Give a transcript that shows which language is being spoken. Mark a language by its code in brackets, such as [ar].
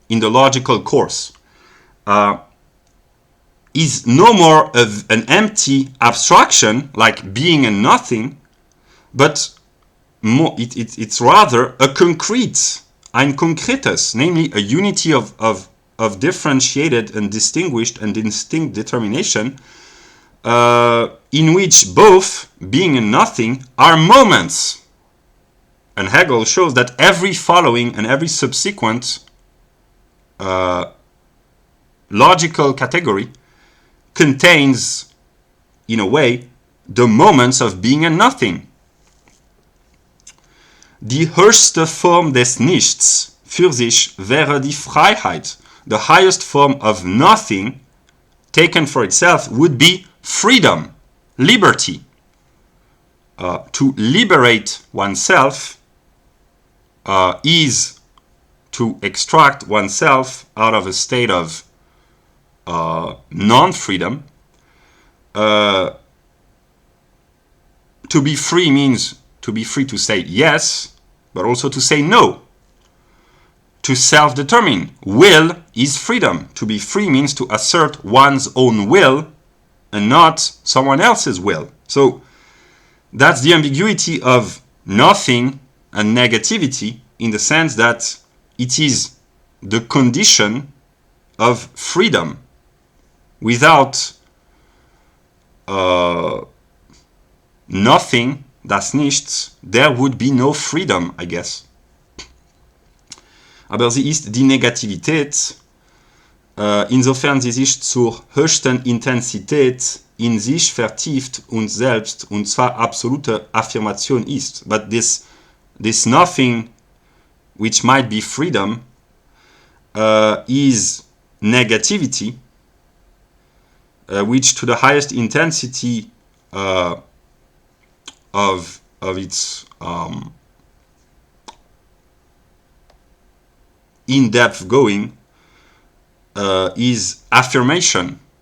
[en] in the logical course is no more of an empty abstraction like being and nothing, but it's rather a concrete, [de] ein concretes, [en] namely a unity of differentiated and distinguished and distinct determination, in which both being and nothing are moments. And Hegel shows that every following and every subsequent logical category contains, in a way, the moments of being and nothing. [de] Die höchste Form des Nichts für sich wäre die Freiheit. [en] The highest form of nothing, taken for itself, would be freedom, liberty. To liberate oneself is to extract oneself out of a state of non-freedom. To be free means to be free to say yes, but also to say no. To self-determine. Will is freedom. To be free means to assert one's own will and not someone else's will. So that's the ambiguity of nothing and negativity, in the sense that it is the condition of freedom. Without nothing, das Nichts, there would be no freedom, I guess. [de] Aber sie ist die Negativität, insofern sie sich zur höchsten Intensität in sich vertieft und selbst, und zwar absolute Affirmation ist. [en] But this nothing, which might be freedom, is negativity, which to the highest intensity of its in-depth going is affirmation.